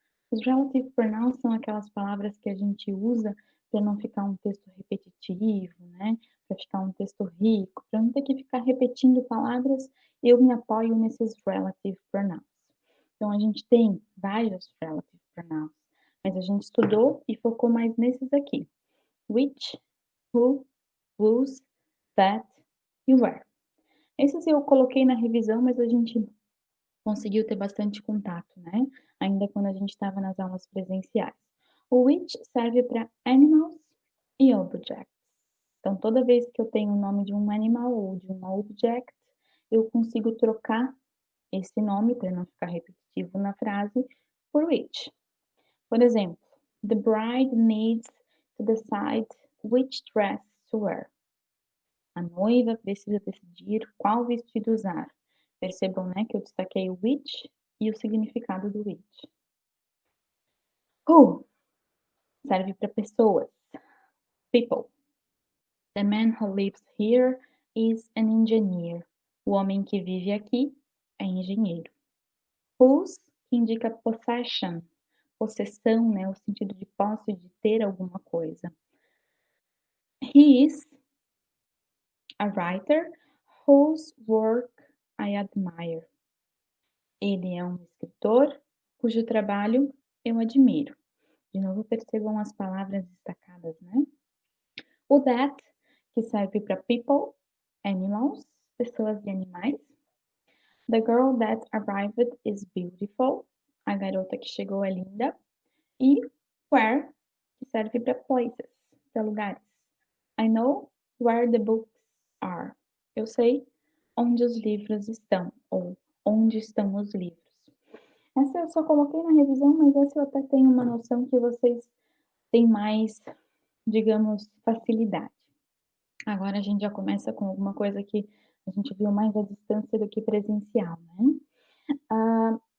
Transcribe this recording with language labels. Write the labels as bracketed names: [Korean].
[Portuguese] Os relative pronouns são aquelas palavras que a gente usa para não ficar um texto repetitivo, né? Para ficar um texto rico, para não ter que ficar repetindo palavras, eu me apoio nesses relative pronouns. Então, a gente tem vários relative pronouns, mas a gente estudou e focou mais nesses aqui. [English] Which, who, whose, that e where. [Portuguese] Esses eu coloquei na revisão, mas a gente conseguiu ter bastante contato, né? Ainda quando a gente estava nas aulas presenciais. O which serve para animals e objects. Então, toda vez que eu tenho o nome de um animal ou de um object, eu consigo trocar esse nome, para não ficar repetitivo na frase, por which. Por exemplo, [English] the bride needs to decide which dress to wear. [Portuguese] A noiva precisa decidir qual vestido usar. Percebam, né, que eu destaquei o which e o significado do which. Who serve para pessoas. People. [English] The man who lives here is an engineer. [Portuguese] O homem que vive aqui é engenheiro. Whose, que indica possession, possessão, né, o sentido de posse, de ter alguma coisa. [English] He is a writer whose work I admire. [Portuguese] Ele é um escritor cujo trabalho eu admiro. De novo, percebam as palavras destacadas, né? O that, que serve para people, animals, pessoas e animais. [English] The girl that arrived is beautiful. [Portuguese] A garota que chegou é linda. E where, que serve para places, para lugares. [English] I know where the books are. [Portuguese] Eu sei onde os livros estão, ou onde estão os livros. Essa eu só coloquei na revisão, mas essa eu até tenho uma noção que vocês têm mais, digamos, facilidade. Agora a gente já começa com alguma coisa que a gente viu mais à distância do que presencial, né?